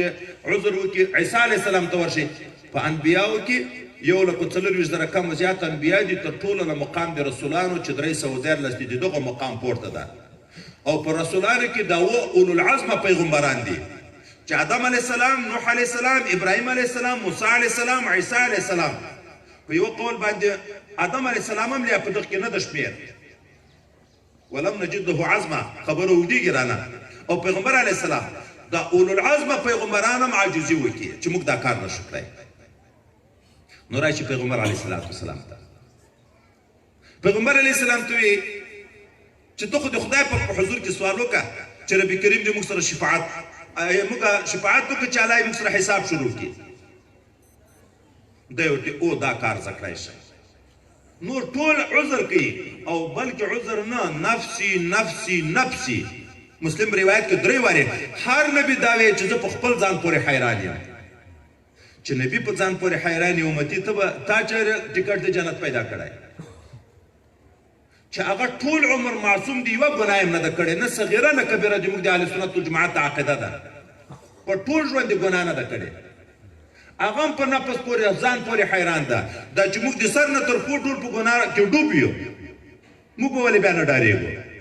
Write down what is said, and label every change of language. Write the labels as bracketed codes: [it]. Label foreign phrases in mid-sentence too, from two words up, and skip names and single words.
[ps] عذر وکړي عیسی [ar] علیه السلام [ps] ته ورشي په انبیاو کې 1,40,000 کم زیات انبیا دي تر ټولو نه مقام د رسولانو چې 314 دي دغه مقام پورته ده او په رسولانو کې دا [ar] اولو العزم [ps] پیغمبران دي چې آدم [ar] علیه السلام [ps] نوح [ar] علیه السلام [ps] ابراهیم [ar] علیه السلام [ps] موسی [ar] علیه السلام [ps] عیسی [ar] علیه السلام [ps] په یو قول باندې آدم [ar] علیه السلام [ps] هم لیا په دغه کې نه ده شمېر [ar] ولم نجد له عزمه [ps] خبره اوږدېږي رانه او پیغمبر [ar] علیه السلام [ps] دا اولو العزمه پیغمبران هم عاجزي وکړي چې موږ دا کار نشو کړی نو راشي پیغمبر [ar] علیه السلام [ps] ته پیغمبر [ar] علیه السلام [ps] ته وایي چې ته خو د خدای په حضور کې سوال وکړه چې رب کریم دې موږ سره شفاعت وکړي چې الله یې موږ سره حساب شروع کړي دی ورته او دا کار زه کړی شم نور ټول عذر کوي او بلکې عذر نه [ar] نفسي نفسي نفسي [ps] مسلم روایت کې 3 واره هر نبی دا وی چې زه په خپل ځان پورې حیران یم چې نبی په ځان پورې حیران یو امتی ته تا چې ټیکټ د جنت پیدا کړای چې هغه ټول عمر معصوم دی یوه ګناه هم نه ده کړې نه صغیره نه کبیره زموږ د اهل سنت والجماعت عقیده ده په ټول ژوند یې ګناه نه ده کړې هغه هم په نفس پورې ځان پورې حیران ده دا چې موږ د سر نه تر پښو ټول په ګناه کې ډوب یو موږ به ولې بیا نه ډارېږو